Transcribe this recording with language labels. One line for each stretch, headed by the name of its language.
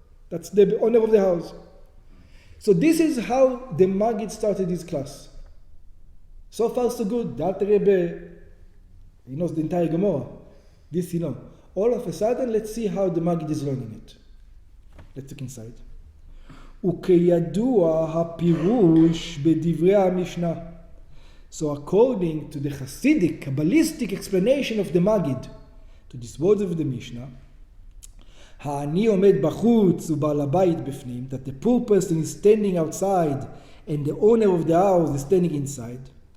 English: That's the owner of the house. So this is how the Maggid started his class. So far so good. The Alter Rebbe, he knows the entire Gemara. This you know. All of a sudden, let's see how the Maggid is learning it. Let's look inside.
Hebrew: וכידוע הפירוש בדברי המשנה.
English: So according to the Hasidic, Kabbalistic explanation of the Maggid, to these words of the Mishnah,
Hebrew: העני עומד בחוץ ובעל הבית בפנים,
English: that the poor person is standing outside and the owner of the house is standing inside.